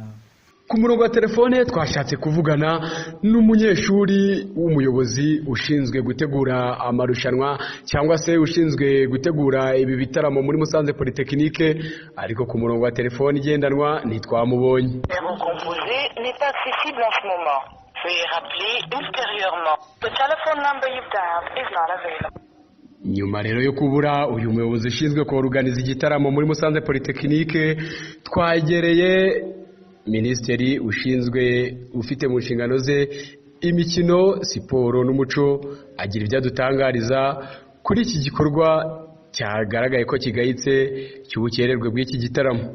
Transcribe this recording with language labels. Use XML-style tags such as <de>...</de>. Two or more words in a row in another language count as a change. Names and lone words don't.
<rw>Ku murongo wa telefone twashatse kuvugana n'umunyeshuri w'umuyobozi ushinzwe gutegura amarushanwa cyangwa se ushinzwe gutegura ibi bitaramo muri Musanze Polytechnique ariko ku murongo wa telefone igendanwa ntitwamubonye.</rw> <fr>N'est pas accessible en ce moment. Veuillez rappeler ultérieurement.</fr> <en>The telephone number you've dialed is not available.</en> <rw>Nyuma rero yo kubura uyu muyobozi ushinzwe kuorganiza igitaramo muri Musanze Polytechnique twagereye Minisitiri ufite mu nshingano ze imikino, siporo n'umuco agira ibyo adutangariza kuri iki gikorwa cyagaragaye ko kigayitse cy'ubukererwe bw'iki gitaramo.</rw>